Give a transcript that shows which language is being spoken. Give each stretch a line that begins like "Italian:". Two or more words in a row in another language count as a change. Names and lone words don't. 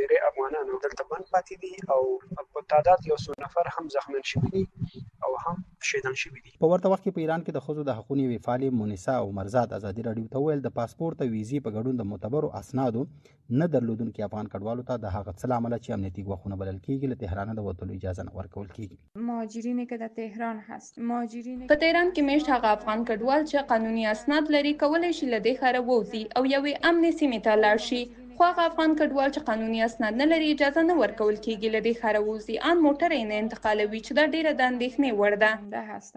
Pashto: ډېری افغانان دلته بند پاتې دي او په تعداد یو څو نفر هم زخمیان شوي دي او هم شهیدان شوي دي. په ورته وخت کې په ایران کې د ښځو د حقونو یوې فعالې مونیسا عمرزاد ازادي راډیو ته وویل د پاسپورت او ویزې په ګډون د معتبرو اسنادو نه درلودونکي افغان کډوالو ته د هغه څه له امله چې امنیتي ګواښونه بلل کېږي له تهران د وتلو اجازه نه ورکول کېږي.
Persian: مهاجرینی که در تهران هست
Pashto: په تهران کې میشت هغه افغان کډوال چې قانوني اسناد لري کولی شي له دې ښاره ووځي او یوې امنې سیمې ته لاړ شي. خو هغه افغان کډوال چې قانوني اسناد نه لري اجازه نه ورکول کېږي له دې ښاره ووځي ان موټر یې نه انتقالوي چې دا ډیره د اندېښنې وړ ده.